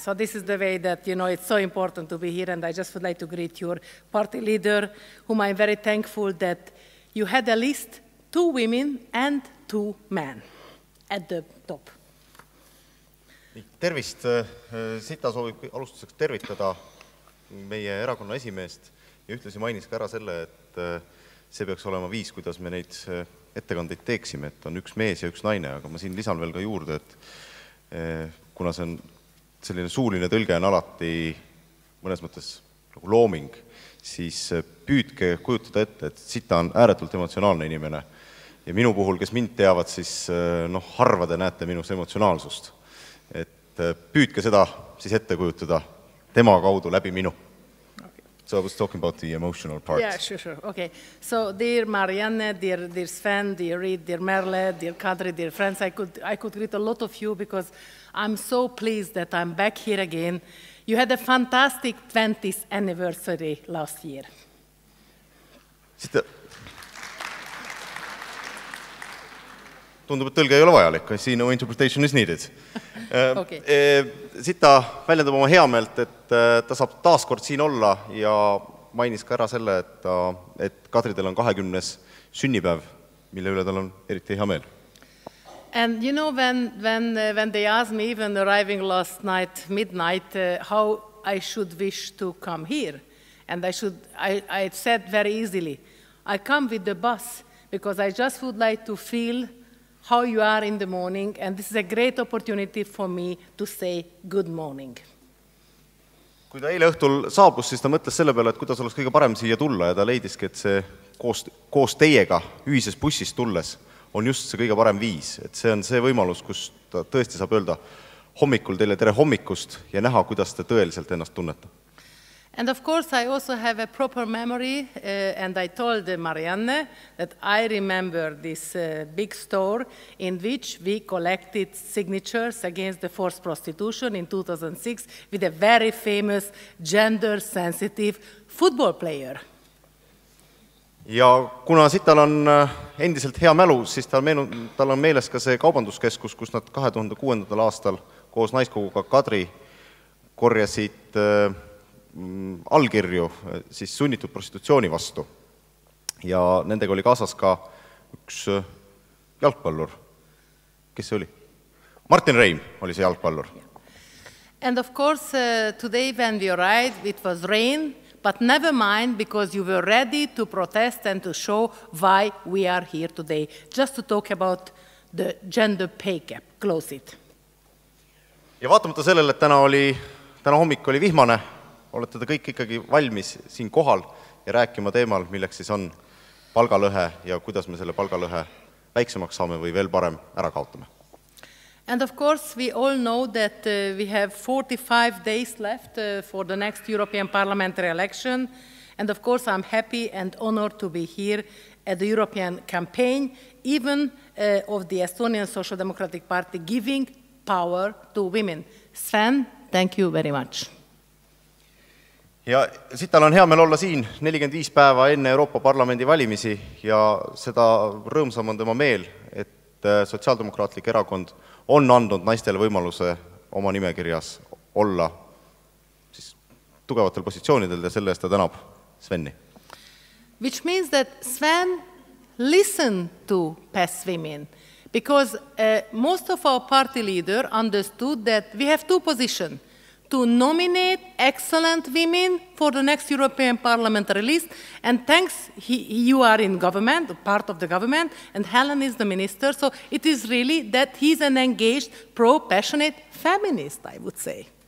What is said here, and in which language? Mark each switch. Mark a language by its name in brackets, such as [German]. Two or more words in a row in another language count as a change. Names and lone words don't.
[English] So this is the way that, you know, it's so important to be here. And I just would like to greet your party leader, whom I'm very thankful that you had at least 2 women and 2 men at the top. [Estonian] Tervist! Sita soovib alustuseks tervitada meie erakonna esimeest ja ühtlasi mainis ka ära selle, et see peaks olema viis, kuidas me neid ettekandeid teeksime, et on üks mees ja üks naine, aga ma siin lisan veel ka juurde, et kuna see on selline suuline tõlge on alati mõnes mõttes nagu looming, siis püüdke kujutada ette, et Sita on ääretult emotsionaalne inimene ja minu puhul, kes mind teavad, siis harva te näete minus emotsionaalsust. Et püüdke seda siis ette kujutada tema kaudu läbi minu. [English] So I was talking about the emotional part. Yeah, sure. Okay. So, dear Marianne, dear Sven, dear Reid, dear Merle, dear Kadri, dear friends, I could greet a lot of you because I'm so pleased that I'm back here again. You had a fantastic 20th anniversary last year. [Estonian] Tundub, et tõlge ei ole vajalik. [English] I see no interpretation is needed. Okay. [Estonian] Sita väljendab oma heameelt, et ta saab taaskord siin olla ja mainis ka ära selle, et Kadridel on 20. sünnipäev, mille üle tal on eriti hea meel. [English] And you know, when they asked me, even arriving last night, midnight, how I should wish to come here, and I said very easily, I come with the bus because I just would like to feel how you are in the morning, and this is a great opportunity for me to say good morning. [Estonian] Kui ta eile õhtul saabus, siis ta mõtles selle peale, et kuidas oleks kõige parem siia tulla ja ta leidiski, et see koos teiega ühises bussis tulles on just see kõige parem viis. Et see on see võimalus, kus ta tõesti saab öelda hommikul teile tere hommikust ja näha, kuidas te tõeliselt ennast tunnete. [English] And of course, I also have a proper memory, and I told Marianne that I remember this big store in which we collected signatures against the forced prostitution in 2006 with a very famous gender-sensitive football player. [Estonian] Ja kuna Sital on endiselt hea mälu, siis tal on meeles ka see kaubanduskeskus, kus nad 2006. aastal koos Naiskoguga Kadri korjasid allkirju siis sunnitud prostitutsiooni vastu. Ja nendega oli kaasas ka üks jalgpallur. Kes see oli? Martin Reim oli see jalgpallur. [English] And of course, today when we arrived, it was rain, but never mind, because you were ready to protest and to show why we are here today, just to talk about the gender pay gap. Close it. [Estonian] Ja vaatamata sellele, et täna hommik oli vihmane, olete te kõik ikkagi valmis siin kohal ja rääkima teemal, milleks siis on palgalõhe ja kuidas me selle palgalõhe väiksemaks saame või veel parem ära kaotame. [English] And of course, we all know that we have 45 days left for the next European parliamentary election. And of course, I'm happy and honored to be here at the European campaign, even of the Estonian Social Democratic Party, giving power to women. Sven, thank you very much. [Estonian] Ja sital on hea meel olla siin 45 päeva enne Euroopa Parlamendi valimisi ja seda rõõmsam on tema meel, et Sotsiaaldemokraatlik erakond on andnud naistele võimaluse oma nimekirjas olla siis tugevatel positsioonidel ja selle eest ta tänab Sveni. [English] Which means that Sven listened to PES women, because most of our party leaders understood that we have two positions: to nominate excellent women for the next European parliamentary list, and thanks, you are in government, part of the government, and Helen is the minister, so it is really that he's an engaged, pro-passionate feminist, I would say.